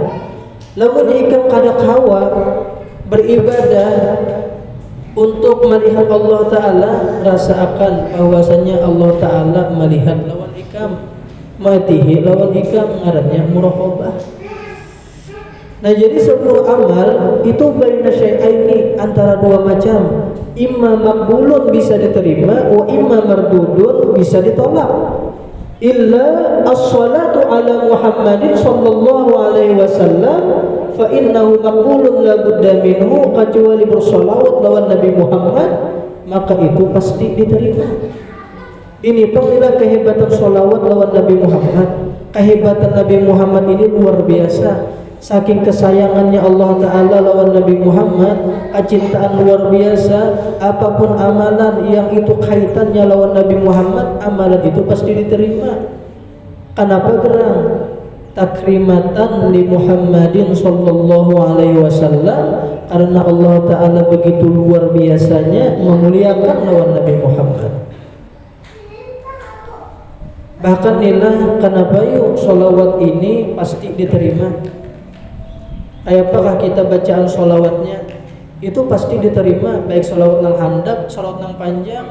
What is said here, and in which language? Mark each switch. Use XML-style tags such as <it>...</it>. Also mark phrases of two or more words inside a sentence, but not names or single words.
<bjn>Lamun ikam kada kawa beribadah untuk melihat Allah Ta'ala, rasakan bahwasanya Allah Ta'ala melihat lawan ikam, matihi lawan ikam, ngarannya muraqabah. Nah, jadi seluruh amal itu</bjn> <ar>بين شيئين,</ar> <bjn>antara dua macam.</bjn> <ar>إما مقبول,</ar> <bjn>bisa diterima,</bjn> <ar>وإما مردود,</ar> <bjn>bisa ditolak.</bjn> <ar>إلا الصلاة على محمد صلى الله عليه وسلم فإنه مقبول لا بد منه,</ar> <bjn>kecuali bersolawat lawan Nabi Muhammad maka itu pasti diterima. Ini pemilah kehebatan solawat lawan Nabi Muhammad. Kehebatan Nabi Muhammad ini luar biasa. Saking kesayangannya Allah Ta'ala lawan Nabi Muhammad, kecintaan luar biasa. Apapun amalan yang itu kaitannya lawan Nabi Muhammad, amalan itu pasti diterima. Kenapa gerang?</bjn> <ar>تكرمة لمحمد صلى الله عليه وسلم,</ar> <bjn>karena Allah Ta'ala begitu luar biasanya memuliakan lawan Nabi Muhammad. Bahkan nilai kenapa yuk sholawat ini pasti diterima. Apakah kita bacaan sholawatnya itu pasti diterima, baik sholawat nang handap, sholawat nang panjang.</bjn>